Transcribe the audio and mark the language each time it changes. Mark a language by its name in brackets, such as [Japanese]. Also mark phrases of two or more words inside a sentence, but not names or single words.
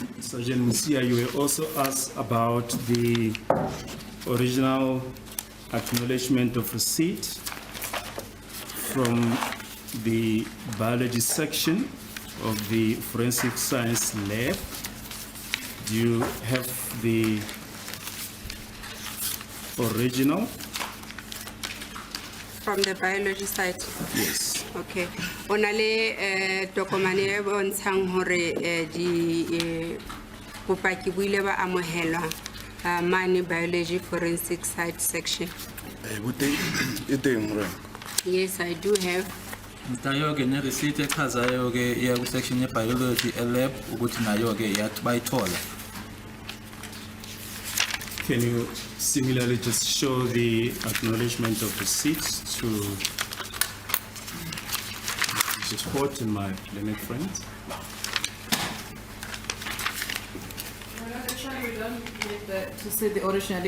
[English] Sergeant Musia, you were also asked about the original acknowledgement of receipt from the biology section of the forensic science lab. Do you have the original? From the biology side. Yes. [Southern Sotho] Okay. Onale tokomane e bontshang hore di bopaki bo ile ba amohelwa mane [English] biology forensic side section. Yes, I do have. [Zulu] Mtayoke ne receipt echazayo ke iya ku section ye [English] biology lab [Zulu] ukuthi nayo ke yathi bayithola. [English] Can you similarly just show the acknowledgement of receipts to the court and my learned friends? We don't need to see the original.